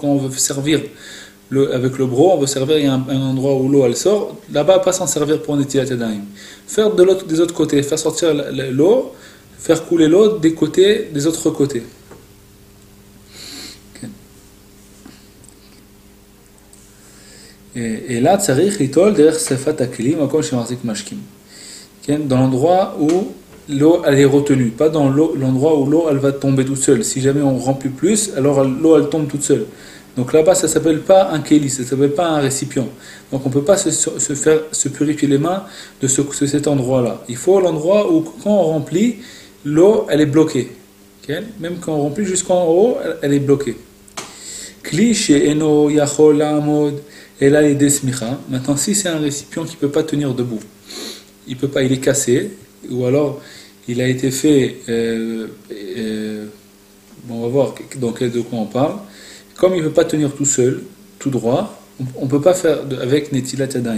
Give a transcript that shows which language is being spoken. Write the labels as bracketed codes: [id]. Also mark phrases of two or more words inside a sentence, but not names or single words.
[fr] Quand on veut servir avec le broc, on veut servir, il y a un endroit où l'eau elle sort, là-bas pas s'en servir pour une [he] נטילת ידיים. [fr] Faire des autres côtés, faire sortir l'eau, faire couler l'eau des autres côtés. Et là, [he] צריך ליטול דרך שפת הכלי מקום שמחזיק משקים. [fr] Dans l'endroit où l'eau elle est retenue, pas dans l'endroit où l'eau elle va tomber toute seule. Si jamais on remplit plus, alors l'eau elle tombe toute seule. Donc là-bas ça s'appelle pas un keli, ça s'appelle pas un récipient. Donc on peut pas se purifier les mains de cet endroit-là. Il faut l'endroit où quand on remplit, l'eau elle est bloquée. Même quand on remplit jusqu'en haut, elle est bloquée. [he] כלי שאינו יכול לעמוד אלא ידי סמיכה. [fr] Maintenant si c'est un récipient qui peut pas tenir debout, il est cassé, ou alors il a été fait, on va voir de quoi on parle. Comme il ne peut pas tenir tout seul, tout droit, on ne peut pas faire avec [he] נטילת ידיים.